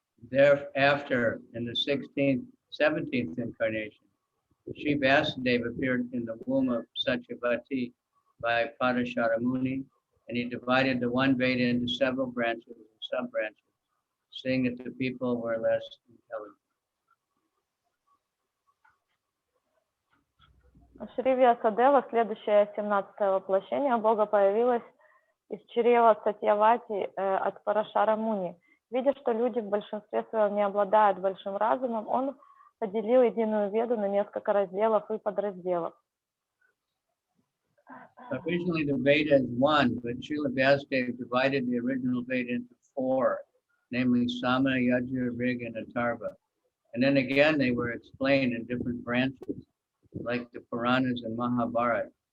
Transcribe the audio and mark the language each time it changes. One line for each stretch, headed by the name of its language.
English: Thereafter, in the 16th, 17th incarnation, Sri Vasudeva appeared in the womb of Satyavati by Parashara Muni, and he divided the one Veda into several branches and sub-branches, saying that the people were less intelligent.
Russian: Шри Вьясадева, следующее 17-е воплощение Бога, появилось из чрева Сатьявати от Парашара Муни. Видя, что люди в большинстве своем не обладают большим разумом, он поделил единую веду на несколько разделов и подразделов.
English: Originally, the Veda is one, but Srila Vyasdeva divided the original Veda into four, namely Sama, Yajur, Rig, and Atharva. And then again, they were explained in different branches, like the Puranas and Mahabharata.